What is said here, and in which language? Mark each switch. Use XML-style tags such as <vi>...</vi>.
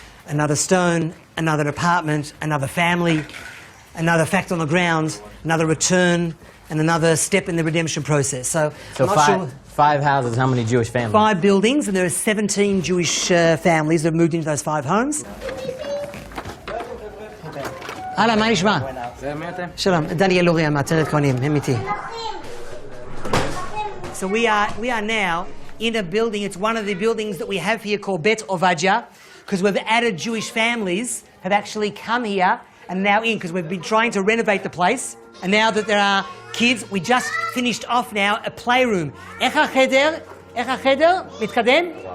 <en>Another stone, another apartment, another family, another fact on the ground, another return, and another step in the redemption process. So I'm not sure. 5 houses, how many Jewish families? 5 buildings, and there are 17 Jewish families that have moved into those 5 homes.</en> <he>Hala, מה נשמע? שלום, דניאל לוריה מהטרת כהנים, הם איתי.</he> <en>So we are now in a building. It's one of the buildings that we have here called Bet Ovadia, because we've added Jewish families have actually come here and now in, because we've been trying to renovate the place. And now that there are kids, we just finished off now a playroom.</en> <he>איך החדר? איך החדר? מתקדם?</he>